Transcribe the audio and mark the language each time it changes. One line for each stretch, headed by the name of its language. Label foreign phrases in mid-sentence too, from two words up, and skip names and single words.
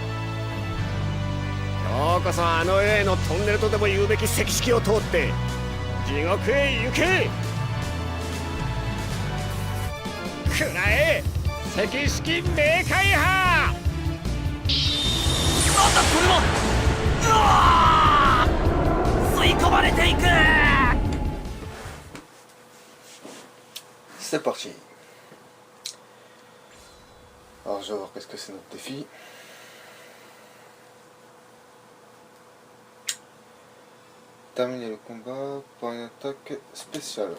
Japanese: 今日こそあの世へのトンネルとでも言うべき石式を通って地獄へ行け。くらえ石式冥界派。なんだこれは。うわー、吸い込まれていく。
French: C'est parti. Alors je vais voir qu'est-ce que c'est notre défi. Terminer le combat par une attaque spéciale.